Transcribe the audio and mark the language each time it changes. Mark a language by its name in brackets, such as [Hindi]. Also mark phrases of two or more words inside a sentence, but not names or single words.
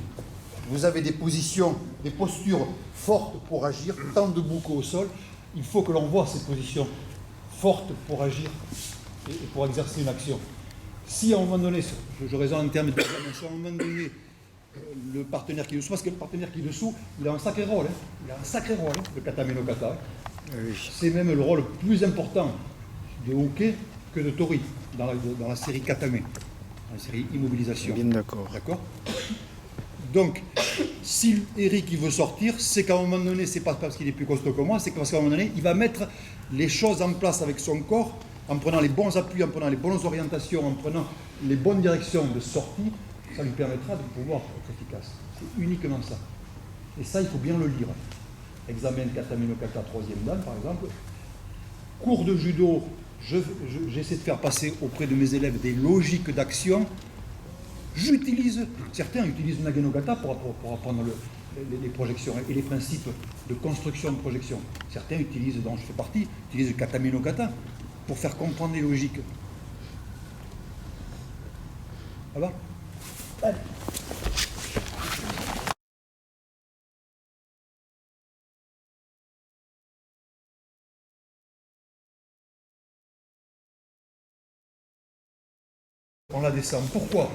[French] Vous avez des positions, des postures fortes pour agir, tant debout qu'au sol. Il faut que l'on voit ces positions fortes pour agir et pour exercer une action. Si à un moment donné, je raisonne en termes d'examen, si à un moment donné, le partenaire qui est dessous, parce que le partenaire qui est dessous, il a un sacré rôle, hein. Il a un sacré rôle, hein, le kata meno kata. C'est même le rôle plus important de hockey que de tori dans la série katame, dans la série immobilisation. Bien d'accord. D'accord? Donc, si Eric il veut sortir, c'est qu'à un moment donné, c'est pas parce qu'il est plus costaud que moi, c'est parce qu'à un moment donné, il va mettre les choses en place avec son corps, en prenant les bons appuis, en prenant les bonnes orientations, en prenant les bonnes directions de sortie, ça lui permettra de pouvoir être efficace. C'est uniquement ça. Et ça, il faut bien le lire. Examen kata meno kata 3e dan, par exemple. Cours de judo, j'essaie de faire passer auprès de mes élèves des logiques d'action. Certains utilisent Nagenogata pour apprendre les projections et les principes de construction de projection. Certains utilisent, dont je fais partie, utilisent Kata meno kata pour faire comprendre les logiques. Ça va? Allez. On la descend. Pourquoi?